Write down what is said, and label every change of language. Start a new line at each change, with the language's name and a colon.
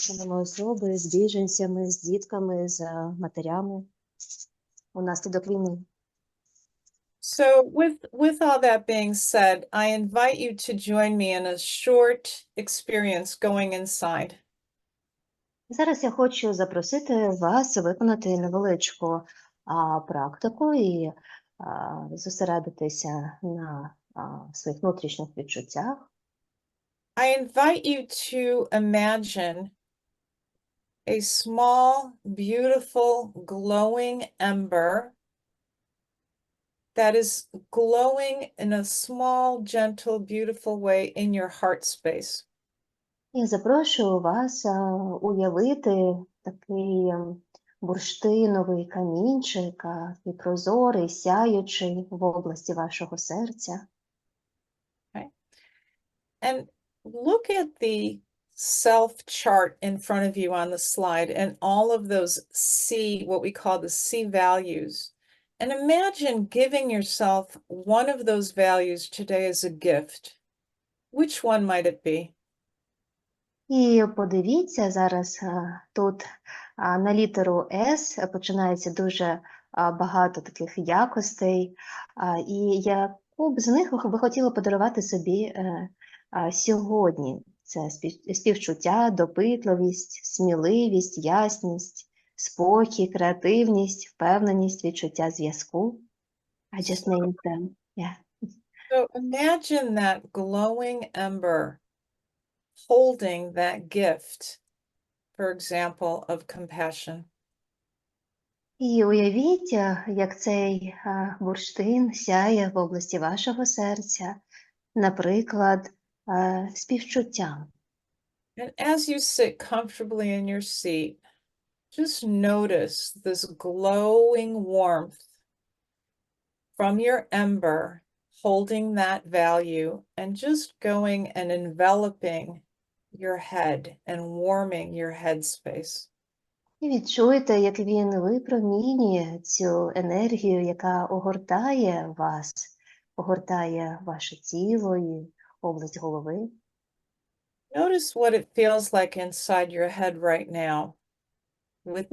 Ukrainian: Особи з біженцями, з дітками, з матерями унаслідок війни.
English: So with all that being said, I invite you to join me in a short experience going inside.
Ukrainian: Зараз я хочу запросити вас виконати невеличку практику і зосередитися на своїх внутрішніх відчуттях.
English: I invite you to imagine a small, beautiful, glowing ember that is glowing in a small, gentle, beautiful way in your heart space.
Ukrainian: Я запрошую вас уявити такий бурштиновий камінчик, і прозорий, сяючий в області вашого серця.
English: Okay. And look at the self chart in front of you on the slide and all of those C, what we call the C values. And imagine giving yourself one of those values today as a gift. Which one might it be?
Ukrainian: І подивіться, зараз тут на літеру С починається дуже багато таких якостей, і яку б з них ви хотіли подарувати собі сьогодні? Це співчуття, допитливість, сміливість, ясність, спокій, креативність, впевненість, відчуття зв'язку.
English: I just named them. Yeah. So imagine that glowing ember holding that gift for example, of compassion.
Ukrainian: І уявіть, як цей бурштин сяє в області вашого серця, наприклад, співчуттям.
English: And as you sit comfortably in your seat, just notice this glowing warmth from your ember, holding that value and just going and enveloping your head and warming your headspace.
Ukrainian: І відчуйте, як він випромінює цю енергію, яка огортає вас, огортає ваше тіло і область голови.
English: Notice what it feels like inside your head right now with that